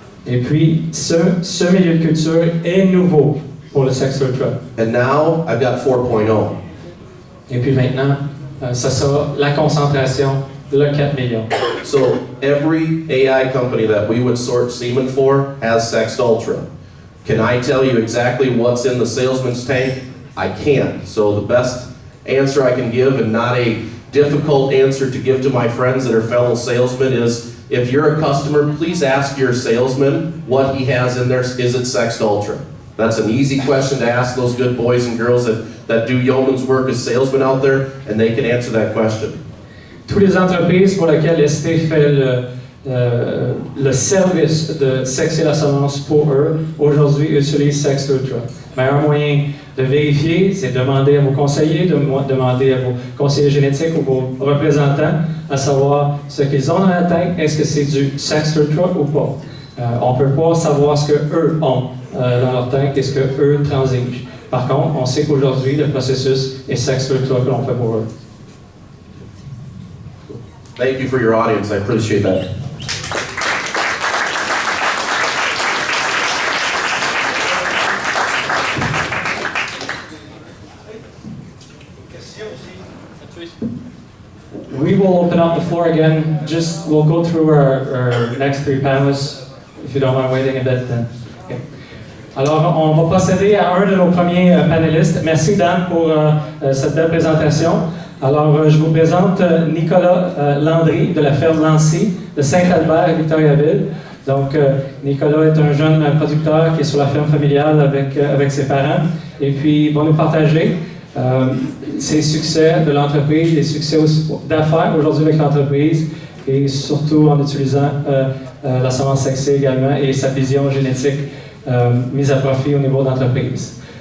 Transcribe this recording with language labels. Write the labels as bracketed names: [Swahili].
[French] Et puis, ce milieu de culture est nouveau pour le Sexed Ultra. [English] And now I've got 4.0. [French] Et puis maintenant, ça sera la concentration de 4 millions. [English] So every AI company that we would sort semen for has Sexed Ultra. Can I tell you exactly what's in the salesman's tank? I can't. So the best answer I can give, and not a difficult answer to give to my friends that are fellow salesmen, is if you're a customer, please ask your salesman what he has in there. Is it Sexed Ultra? That's an easy question to ask those good boys and girls that do yeoman's work as salesmen out there, and they can answer that question. [French] Toutes les entreprises pour lesquelles ST fait le service de sexer la semence pour eux, aujourd'hui utilisent Sexed Ultra. Mais un moyen de vérifier, c'est de demander à vos conseillers, de demander à vos conseillers génétiques ou vos représentants à savoir ce qu'ils ont dans la tête, est-ce que c'est du Sexed Ultra ou pas. On ne peut pas savoir ce qu'eux ont dans leur tank et ce qu'eux transigent. Par contre, on sait qu'aujourd'hui, le processus est Sexed Ultra que l'on fait pour eux. [English] Thank you for your audience. I appreciate that. We will open up the floor again. We'll go through our next 3 panelists, if you don't mind waiting a bit. Then. Okay. [French] Alors, on va procéder à un de nos premiers panélistes. Merci Dan pour cette belle présentation. Alors, je vous présente Nicolas Landry de la ferme Lancy de Saint-Albert à Victoriaville. Donc, Nicolas est un jeune producteur qui est sur la ferme familiale avec ses parents et puis il va nous partager ses succès de l'entreprise, les succès d'affaires aujourd'hui avec l'entreprise et surtout en utilisant la semence sexée également et sa vision génétique mise à profit au niveau d'entreprise.